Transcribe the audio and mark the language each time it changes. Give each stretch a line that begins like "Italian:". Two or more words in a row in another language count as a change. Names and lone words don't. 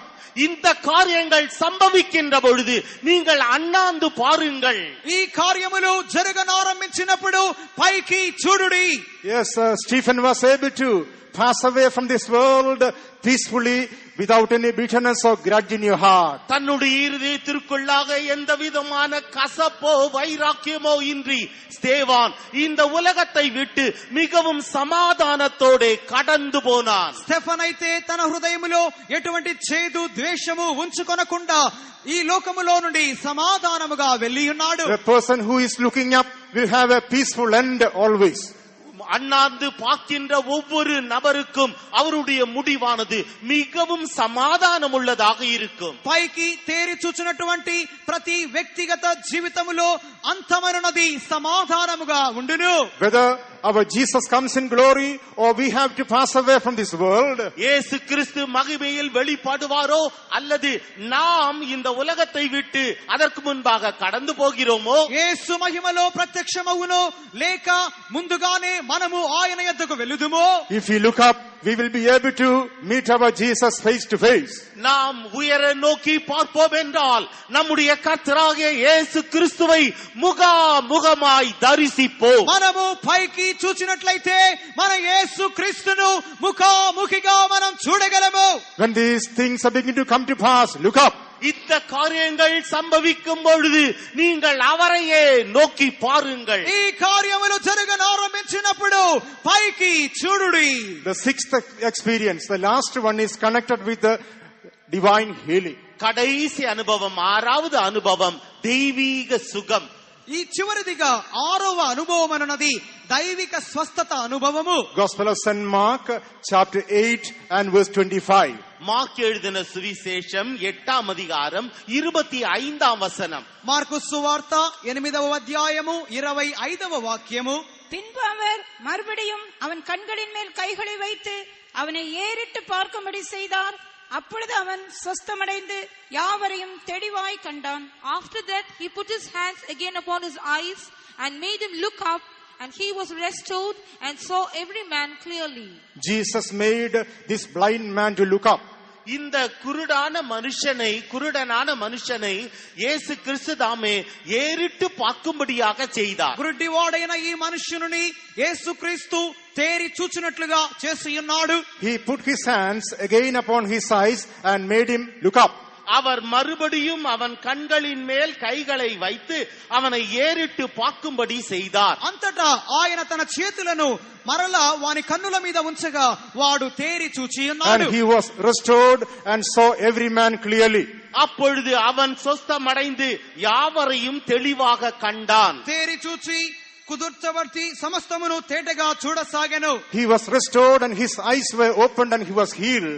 Tamil: இந்த காரியங்கள் சம்பவிக்கின்ற பொழுது நீங்கள் அண்ணாந்து பாருங்கள்.
Telugu: ఈ కార్యములు జరగనారంభించినప్పుడు పైకి చూడుడి.
English: Yes, Stephen was able to pass away from this world peacefully without any bitterness or grudge in your heart.
Tamil: தன்னுடைய இருதயத்திற்குள்ளாக எந்த விதமான கசப்போ வைராக்கியமோ இன்றி ஸ்தேவான் இந்த உலகத்தை விட்டு மிகவும் சமாதானத்தோடு கடந்து போனான்.
Telugu: స్టెఫన్ అయితే తన హృదయములో ఎటువంటి చేదు ద్వేషము ఉంచుకొనకుండా ఈ లోకములో నుండి సమాధానముగా వెళ్ళి ఉన్నాడు.
English: The person who is looking up will have a peaceful end always.
Tamil: அண்ணாந்து பார்க்கின்ற ஒவ்வொரு நபருக்கும் அவருடைய முடிவானது மிகவும் சமாதானம் உள்ளதாக இருக்கும்.
Telugu: పైకి తేరి చూచినటువంటి ప్రతి వ్యక్తిగత జీవితములో అంతమనున్నది సమాధానముగా ఉండును.
English: Whether our Jesus comes in glory or we have to pass away from this world,
Tamil: இயேசு கிறிஸ்து மகிமையில் வெளிப்படுவாரோ அல்லது நாம் இந்த உலகத்தை விட்டு அதற்கு முன்பாக கடந்து போகிறோமோ,
Telugu: యేసు మహిమలో ప్రత్యక్షమవునో లేక ముందుగానే మనము ఆయన యొద్దకు వెలుదుమో,
English: if we look up, we will be able to meet our Jesus face to face.
Tamil: நாம் உயர நோக்கி பார்ப்போம் என்றால் நம்முடைய கர்த்தராகிய இயேசு கிறிஸ்துவை முகமாய் தரிசிப்போம்.
Telugu: మనము పైకి చూచినట్లయితే మన యేసు క్రీస్తును ముఖాముఖిగా మనం చూడగలము.
English: When these things are beginning to come to pass, look up.
Tamil: இந்த காரியங்கள் சம்பவிக்கும் பொழுது நீங்கள் அவரையே நோக்கி பாருங்கள்.
Telugu: ఈ కార్యములు జరగనారంభించినప్పుడు పైకి చూడుడి.
English: The sixth experience, the last one, is connected with the divine healing.
Tamil: கடைசி அனுபவம், ஆறாவது அனுபவம் தெய்வீக சுகம்.
Telugu: ఈ చివరిదిగా ఆరవ అనుభవం అన్నది దైవిక స్వస్థత అనుభవము.
English: Gospel of St. Mark, chapter 8 and verse 25.
Tamil: மார்க் எழுதின சுவிசேஷம் 8ஆம் அதிகாரம் 25ஆம் வசனம்.
Telugu: మార్కు సువార్త 8వ అధ్యాయము 25వ వాక్యము.
Tamil: பின்பு அவர் மறுபடியும் அவன் கண்களின் மேல் கைகளை வைத்து அவனை ஏறிட்டு பார்க்கும்படி செய்தார். அப்பொழுது அவன் சொஸ்தமடைந்து யாவரையும் தெளிவாய் கண்டான்.
English: After that he put his hands again upon his eyes and made him look up, and he was restored and saw every man clearly. Jesus made this blind man to look up.
Tamil: இந்த குருடான மனுஷனை இயேசு கிறிஸ்து தாமே ஏறிட்டு பார்க்கும்படியாக செய்தார்.
Telugu: గుడ్డివాడైన ఈ మనుష్యుని యేసుక్రీస్తు తేరి చూచినట్లుగా చేసి ఉన్నాడు.
English: He put his hands again upon his eyes and made him look up.
Tamil: அவர் மறுபடியும் அவன் கண்களின் மேல் கைகளை வைத்து அவனை ஏறிட்டு பார்க்கும்படி செய்தார்.
Telugu: అంతటా ఆయన తన చేతులను మరలా వాని కన్నుల మీద ఉంచగా వాడు తేరి చూచి ఉన్నాడు.
English: And he was restored and saw every man clearly.
Tamil: அப்பொழுது அவன் சொஸ்தமடைந்து யாவரையும் தெளிவாக கண்டான்.
Telugu: తేరి చూచి కుదుర్చబడి సమస్తమును తేటగా చూడసాగెను.
English: He was restored and his eyes were opened and he was healed.